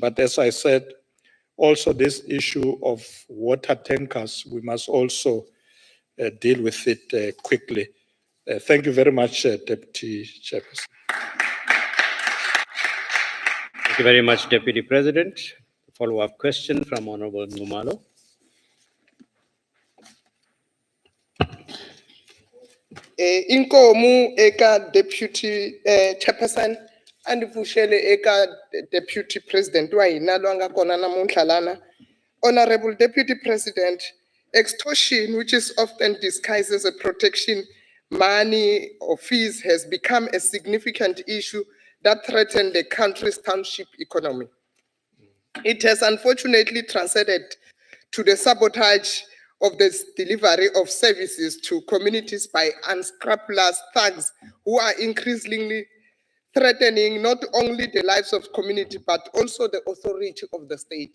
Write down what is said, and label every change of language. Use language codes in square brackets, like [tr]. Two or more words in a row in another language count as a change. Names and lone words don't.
[en] But as I said, also this issue of water tankers, we must also deal with it quickly. Thank you very much, Deputy Chairperson. Thank you very much, Deputy President. Follow-up question from Honorable Ngumalo. [ts] Inkomu eka [en] Deputy Chairperson [ts] andivushele eka [en] Deputy President [ts] wa hina lo anga kona namuntlha lana. [en] Honorable Deputy President, extortion, which is often disguised as a protection money or fees, has become a significant issue that threatens the country's township economy. It has unfortunately transcended to the sabotage of the delivery of services to communities by unscrupulous thugs who are increasingly threatening not only the lives of community but also the authority of the state.